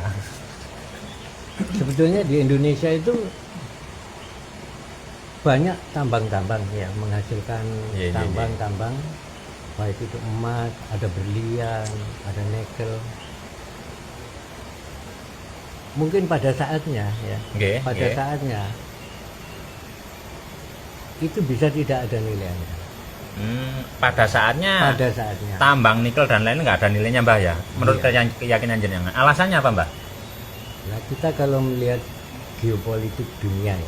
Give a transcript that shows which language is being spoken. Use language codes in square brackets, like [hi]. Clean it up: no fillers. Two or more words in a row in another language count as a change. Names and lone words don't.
[id] Sebetulnya di Indonesia itu banyak tambang-tambang yang menghasilkan Iya, iya, tambang-tambang, baik itu emas, ada berlian, ada nikel. Mungkin pada saatnya ya, [jv] Nggih, [id] pada [jv] nggih. [id] saatnya itu bisa tidak ada nilainya. Pada saatnya Pada saatnya. tambang nikel dan lain nggak ada nilainya Mbah ya. Menurut Iya. keyakinan jenengan. Alasannya apa Mbah? Nah, kita kalau melihat geopolitik dunia ya,